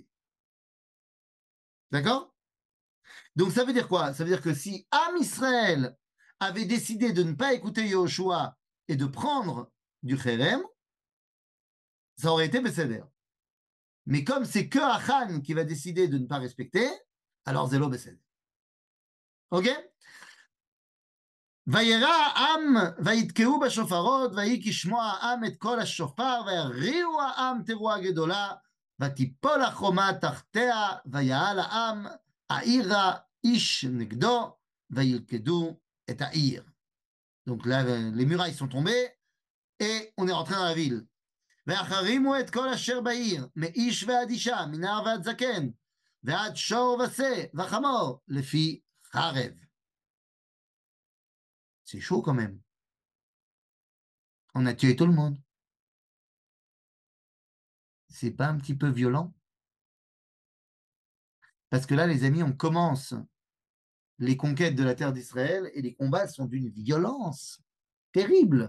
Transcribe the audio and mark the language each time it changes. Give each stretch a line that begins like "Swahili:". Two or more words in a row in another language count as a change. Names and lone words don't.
French: D'accord? Donc, ça veut dire quoi? Ça veut dire que si Am Israël avait décidé de ne pas écouter Yehoshua et de prendre du Kherem, ça aurait été Besséder. Mais comme c'est que Achan qui va décider de ne pas respecter, alors
Hebrew: זה לא בסדר.
French: Ok?
Hebrew: וירא העם ויתקעו בשופרות ויהי כשמוע העם את קול השופר ויריעו העם תרועה גדולה ותיפול החומה תחתיה ויעל העם העירה איש נגדו וילכדו את העיר.
French: Donc là, les murailles sont tombées et on est rentré dans la ville.
Hebrew: והחרימו את כל אשר בעיר, מאיש ועד אישה, מנער ועד זקן, ועד שור ושה וחמור, לפי חרב.
French: C'est chaud quand même. On a tué tout le monde. C'est pas un petit peu violent? Parce que là, les amis, on commence les conquêtes de la terre d'Israël et les combats sont d'une violence terrible.